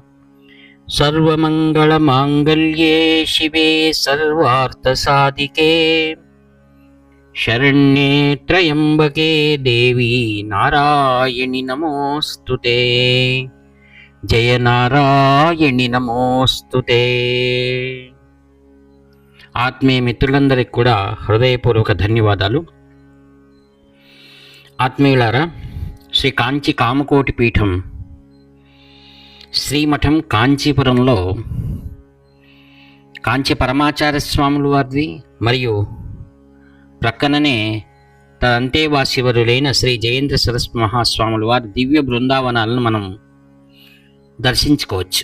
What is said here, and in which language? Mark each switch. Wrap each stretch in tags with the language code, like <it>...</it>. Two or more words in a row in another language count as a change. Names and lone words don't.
<sa>सर्वमङ्गलमाङ्गल्ये शिवे सर्वार्थसाधिके शरण्ये त्र्यम्बके देवी नारायणि नमोऽस्तुते। जय नारायणि नमोऽस्तुते।</sa> <te>ఆత్మీయ మిత్రులందరికీ కూడా హృదయపూర్వక ధన్యవాదాలు. ఆత్మీయులారా, శ్రీ కాంచి కామకోటి పీఠం శ్రీమఠం కాంచీపురంలో కాంచి పరమాచార్య స్వాముల వారిది మరియు ప్రక్కననే అంతేవాసివరులైన శ్రీ జయేంద్ర సరస్వతి మహాస్వాముల వారి దివ్య బృందావనాలను మనం దర్శించుకోవచ్చు.</te>